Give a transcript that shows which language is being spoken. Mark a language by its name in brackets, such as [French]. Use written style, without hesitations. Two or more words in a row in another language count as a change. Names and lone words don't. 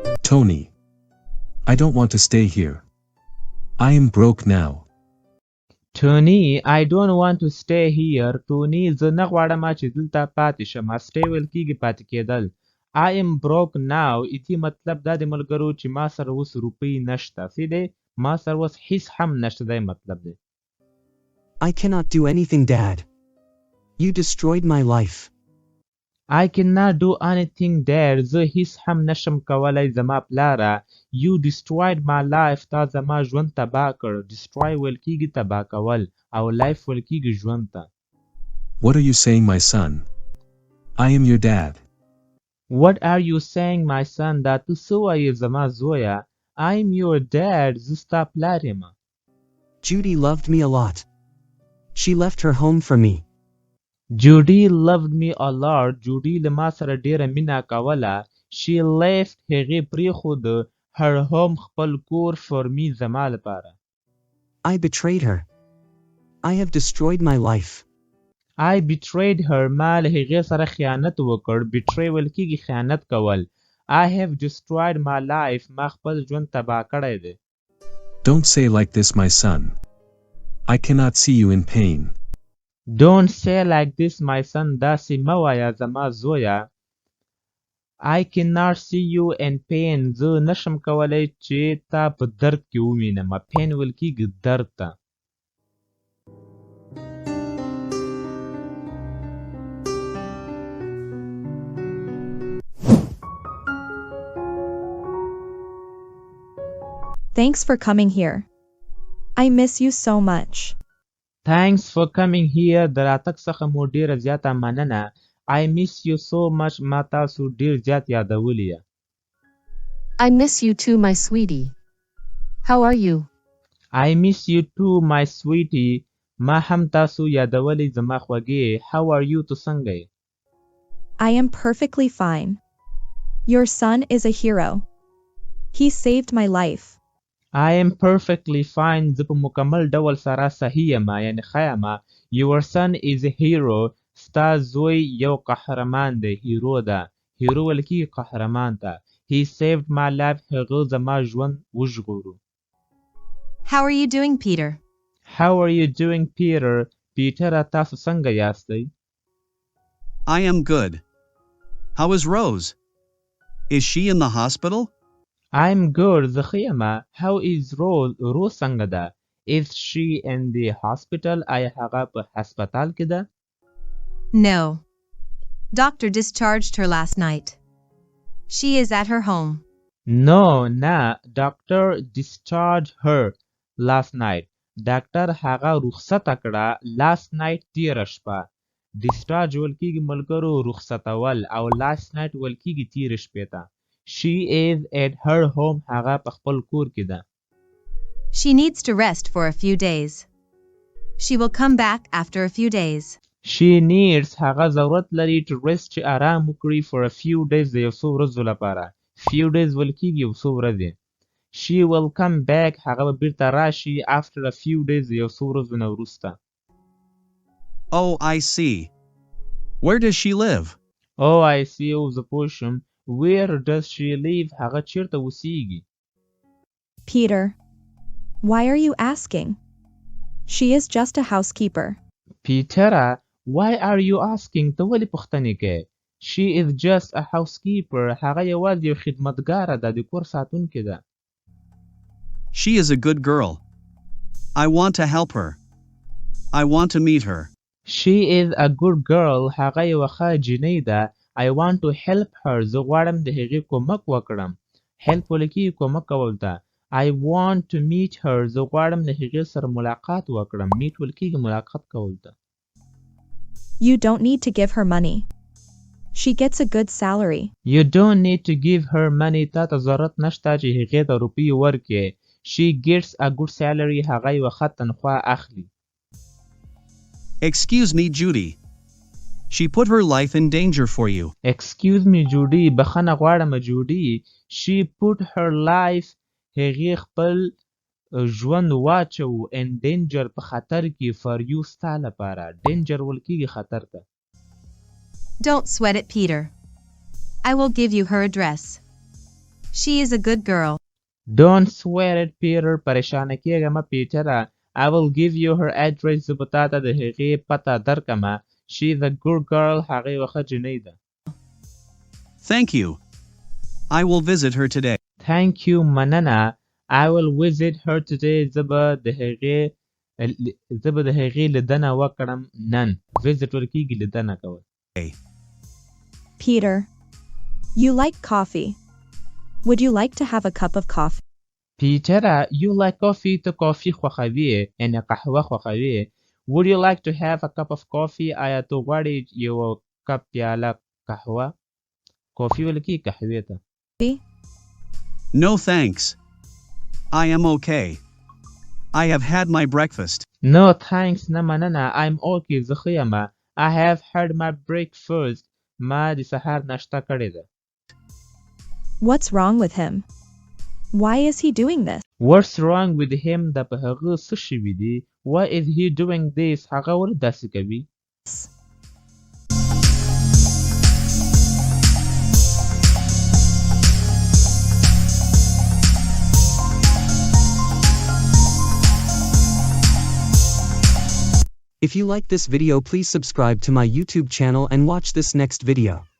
[English] Tony. I don't want to stay here. I am broke now. Tony, I don't want to stay here. Tony, [Pashto] زه نه غواړم چې دلته پاتې شم. stay ویل کېږي پاتې کېدل. [English] I am broke now. [Pashto] ایتی مطلب دا د ملګرو چې ما سره اوس روپۍ نشته. څه دی؟ ما سره اوس هیڅ هم نشته دی مطلب دی. [English] I cannot do anything, Dad. You destroyed my life. I cannot do anything there. [Pashto] زه هیڅ هم نشم کولی زما پلاره. [English] You destroyed my life. [Pashto] تا زما ژوند تباه کړ. destroy ویل کېږي تباه کول او life ویل کېږي ژوند ته. [English] What are you saying, my son? I am your dad. What are you saying, my son? [Pashto] دا ته څه وایې زما زویه؟ [English] I am your dad. [Pashto] زه ستا پلار یم. [English] Judy loved me a lot. She left her home for me. Judy loved me a lot. [Pashto] Judy له ما سره ډیره مینه کوله. [English] She left [Pashto] هغې پرېښود [English] her home [Pashto] خپل کور [English] for me [Pashto] زما لپاره. [English] I betrayed her. I have destroyed my life. I betrayed her. [Pashto] ما له هغې سره خیانت وکړ. betray ویل کېږي خیانت کول. [English] I have destroyed my life. [Pashto] ما خپل ژوند تباه کړی دی. [English] Don't say like this, my son. I cannot see you in pain. Don't say like this, my son. [Pashto] داسې مه وایه زما زویه. [English] I cannot see you in pain. [Pashto] زه نشم کولی چې تا په درد کې ووینم. pain ویل کېږي درد ته. [English] Thanks for coming here. I miss you so much. Thanks for coming here. [Pashto] د راتګ څخه مو ډیره زیاته مننه. [English] I miss you so much. [Pashto] ما تاسو ډیر زیات یادولی یه. [English] I miss you too, my sweetie. How are you? I miss you too, my sweetie. [Pashto] ما هم تاسو یادولی زما خوږې. [English] How are you [Pashto] تو څنګه یې؟ [English] I am perfectly fine. Your son is a hero. He saved my life. I am perfectly fine. [Pashto] زه په مکمل ډول سره صحیح یم یعنی ښه یم. [English] Your son is a hero. [Pashto] ستا زوی یو قهرمان دی. هیرو ده. هیرو ویل کېږي قهرمان ته. [English] He saved my life. [Pashto] هغه زما ژوند وژغورو. [English] How are you doing, Peter? How are you doing, Peter? Peter [Pashto] تاسو څنګه یاستئ؟ [English] I am good. How is Rose? Is she in the hospital? I'm good. [Pashto] زه ښه یم. [English] How is Rose? Rose [Pashto] څنګه ده؟ [English] Is she in the hospital? [Pashto] آیا هغه په هسپتال کې ده؟ [English] No. Doctor discharged her last night. She is at her home. No, نه. Doctor discharged her last night. [Pashto] ډاکټر هغه رخصته کړه [English] last night [Pashto] تیره شپه. discharge ویل کېږي ملګرو رخصتول او [English] last night [Pashto] ویل کېږي تیره شپې ته. [English] She is at her home. [Pashto] هغه په خپل کور کې ده. [English] She needs to rest for a few days. She will come back after a few days. She needs [Pashto] هغه ضرورت لري [English] to rest [Pashto] چې آرام وکړي [English] for a few days [Pashto] د یو څو ورځو لپاره. [English] few days [Pashto] ویل کېږي یو څو ورځې. [English] She will come back [Pashto] هغه به بیرته راشي [English] after a few days [Pashto] د یو څو ورځو نه وروسته. [English] Oh, I see. Where does she live? Oh, I see. [Pashto] او زه پوه شم. [English] Where does she live? [Pashto] هغه چیرته اوسیږي؟ [English] Peter, why are you asking? She is just a housekeeper. Peter, why are you asking? [Pashto] ته ولې پوښتنې کوې؟ [English] She is just a housekeeper. [Pashto] هغه یوازې یو خدمتګاره ده. د کور ساتونکې ده. [English] She is a good girl. I want to help her. I want to meet her. She is a good girl. [Pashto] هغه یوه ښه جینۍ ده. [English] I want to help her. [Pashto] زه غواړم د هغې کومک وکړم. help ویل کېږي کومک کول ته. [English] I want to meet her. [Pashto] زه غواړم د هغې سره ملاقات وکړم. meet ویل کېږي ملاقات کول ته. [English] You don't need to give her money. She gets a good salary. You don't need to give her money. [Pashto] تا ته ضرورت نشته چې هغې ته روپۍ ورکړې. [English] She gets a good salary. [Pashto] هغه یوه ښه تنخوا اخلي. [English] Excuse me, Judy. She put her life in danger for you. Excuse me, Judy. [Pashto] بخښنه غواړم جوډي. [English] She put her life. [Pashto] هغې خپل ژوند واچو [English] in danger [Pashto] په خطر کې [English] for you [Pashto] ستا لپاره. danger ویل کېږي خطر ته. [English] Don't sweat it, Peter. I will give you her address. She is a good girl. Don't swear it, Peter. [Pashto] پریشانه کېږه مه پیټره. [English] I will give you her address. [Pashto] زه به تا ته د هغې پته درکمه. [English] She is a good girl. [Pashto] هغه یوه ښه جینۍ ده. [English] Thank you. I will visit her today. Thank you. مننه. I will visit her today. [Pashto] زه به د هغې لیدنه وکړم نن. Visit ورکېږي لیدنه کول. [English] Peter. You like coffee. Would you like to have a cup of coffee? Peter, you like coffee. [Pashto] ته کافي خوښوې یعنې قهوه خوښوې. [English] Would you like to have a cup of coffee? [Pashto] آیا ته غواړې یو کپ پیاله قهوه؟ کافي ویل کېږي قهوې ته. [English] No thanks. I am okay. I have had my breakfast. No thanks. [Pashto] نه مننه. [English] I'm okay. [Pashto] زه ښه یمه. [English] I have had my breakfast. [Pashto] ما د سهار ناشته کړې ده. [English] What's wrong with him? Why is he doing this? What's wrong with him? [Pashto] د په هغه څه شوي دي. [English] Why is he doing this? [Pashto] هغه ولې داسې کوي؟ [English] If you like this video, please subscribe to my YouTube channel and watch this next video.